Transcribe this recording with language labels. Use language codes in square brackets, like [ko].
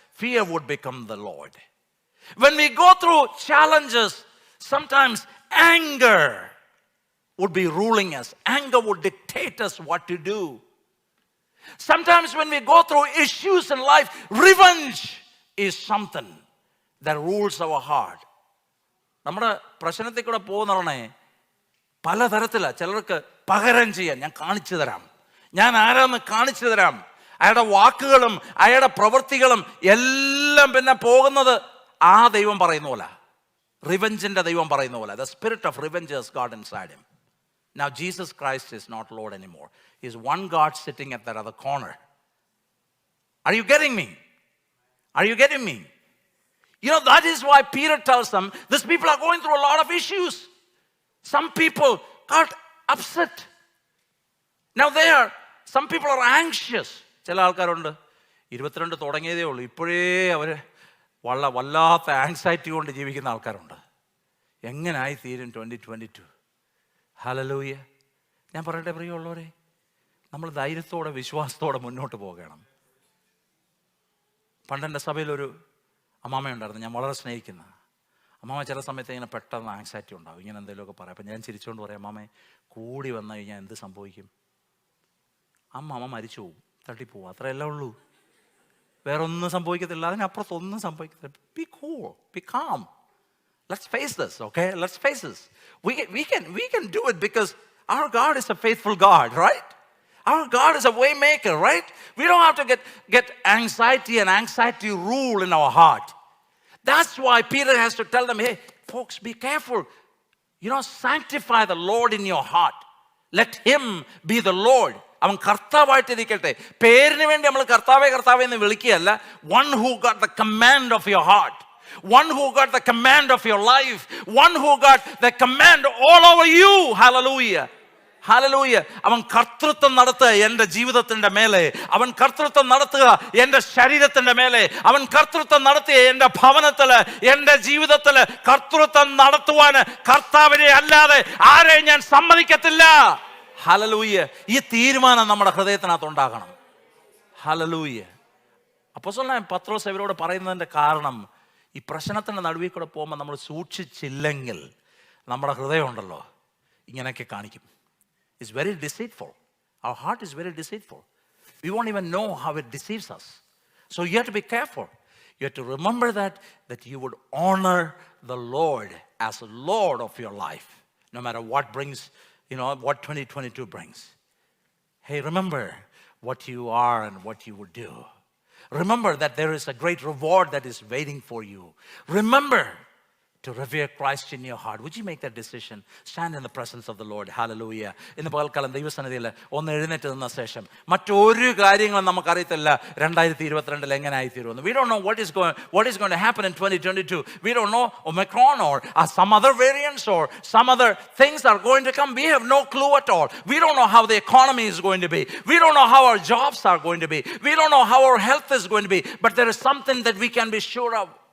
[en] Fear would become the Lord. When we go through challenges, sometimes anger would be ruling us. Anger would dictate us what to do. Sometimes when we go through issues in life, revenge is something that rules our heart. [ml] നമ്മുടെ പ്രശ്നത്തിൽ കൂടെ പോകുന്നവണേ പലതരത്തിലാണ്. ചിലർക്ക് പകരം ചെയ്യാൻ ഞാൻ കാണിച്ചു തരാം, ഞാൻ ആരാന്ന് കാണിച്ചു തരാം. അയാളുടെ വാക്കുകളും അയാളുടെ പ്രവൃത്തികളും എല്ലാം പിന്നെ പോകുന്നത് ആ ദൈവം പറയുന്ന പോലെ, റിവെഞ്ചിന്റെ ദൈവം പറയുന്ന പോലെ. [en] The spirit of revenge has got inside him. Now Jesus Christ is not Lord anymore. He's one God sitting at that other corner. Are you getting me? Are you getting me? That is why Peter tells them, these people are going through a lot of issues. Some people got upset. Now some people are anxious. [ml] ചില ആൾക്കാരുണ്ട് 22 തുടങ്ങിയതേ ഉള്ളൂ, ഇപ്പോഴേ അവർ വല്ലാത്ത anxiety കൊണ്ട് ജീവിക്കുന്ന ആൾക്കാരുണ്ട്. എങ്ങനായി തീരും 2022? Hallelujah. ഞാൻ പറയട്ടെ പ്രിയമുള്ളവരെ, നമ്മൾ ധൈര്യത്തോടെ വിശ്വാസത്തോടെ മുന്നോട്ട് പോകണം. പണ്ടെൻ്റെ സഭയിലൊരു അമ്മാമയുണ്ടായിരുന്നു, ഞാൻ വളരെ സ്നേഹിക്കുന്ന അമ്മാമ. ചില സമയത്ത് ഇങ്ങനെ പെട്ടെന്ന് ആങ്സൈറ്റി ഉണ്ടാവും, ഇങ്ങനെ എന്തെങ്കിലുമൊക്കെ പറയാം. അപ്പം ഞാൻ ചിരിച്ചുകൊണ്ട് പറയാം, അമ്മാമേ കൂടി വന്നു കഴിഞ്ഞാൽ എന്ത് സംഭവിക്കും? അമ്മ മരിച്ചു പോവും, തട്ടിപ്പോവും, അത്രയല്ലേ ഉള്ളൂ. വേറെ ഒന്നും സംഭവിക്കത്തില്ല, അതിനപ്പുറത്തൊന്നും സംഭവിക്കത്തില്ല. [en] Be cool, be calm. Let's face this, okay? Let's face this. We can do it because our God is a faithful God, right? Our God is a way maker, right? We don't have to get anxiety and anxiety rule in our heart. That's why Peter has to tell them, hey, folks, be careful. Sanctify the Lord in your heart. Let him be the Lord. [ml] അവൻ കർത്താവായിട്ടിരിക്കട്ടെ. പേരിന് വേണ്ടി നമ്മൾ കർത്താവേ എന്ന് വിളിക്കുകയല്ല. [en] One who got the command of your heart, one who got the command of your life, one who got the command all over you. Hallelujah. Hallelujah. [ml] അവൻ കർത്തൃത്വം നടത്തുക എൻ്റെ ജീവിതത്തിൻ്റെ മേലെ, അവൻ കർത്തൃത്വം നടത്തുക എൻ്റെ ശരീരത്തിൻ്റെ മേലെ, അവൻ കർത്തൃത്വം നടത്തിയ എൻ്റെ ഭവനത്തിൽ, എൻ്റെ ജീവിതത്തിൽ കർത്തൃത്വം നടത്തുവാൻ കർത്താവിനെ അല്ലാതെ ആരെയും ഞാൻ സമ്മതിക്കത്തില്ല. ഹല്ലേലൂയ. ഈ തീരുമാനം നമ്മുടെ ഹൃദയത്തിനകത്ത് ഉണ്ടാകണം. ഹല്ലേലൂയ. അപ്പോസ്തലനായ പത്രോസ് ഇവരോട് പറയുന്നതിൻ്റെ കാരണം, ഈ പ്രശ്നത്തിൻ്റെ നടുവിൽ കൂടെ പോകുമ്പോൾ നമ്മൾ സൂക്ഷിച്ചില്ലെങ്കിൽ നമ്മുടെ ഹൃദയം ഉണ്ടല്ലോ ഇങ്ങനെയൊക്കെ കാണിക്കും. [en] It's very deceitful. Our heart is very deceitful. We won't even know how it deceives us. So you have to be careful. You have to remember that you would honor the Lord as Lord of your life, no matter what brings, what 2022 brings. Hey, remember what you are and what you would do. Remember that there is a great reward that is waiting for you. Remember to revere Christ in your heart. Would you make that decision? Stand in the presence of the Lord. Hallelujah. [ml] ഇന്ന് പകൽക്കാലം ദൈവസന്നിധിയിൽ ഒന്ന് എഴുന്നേറ്റ് നിന്ന ശേഷം മറ്റൊരു കാര്യങ്ങളും നമുക്കറിയത്തില്ല 2022 എങ്ങനെയായി തീരുമെന്ന്. [en] We don't know what is going to happen in 2022. We don't know Omicron or some other variants or some other things are going to come. We have no clue at all. We don't know how the economy is going to be. We don't know how our jobs are going to be. We don't know how our health is going to be. But there is something that we can be sure of.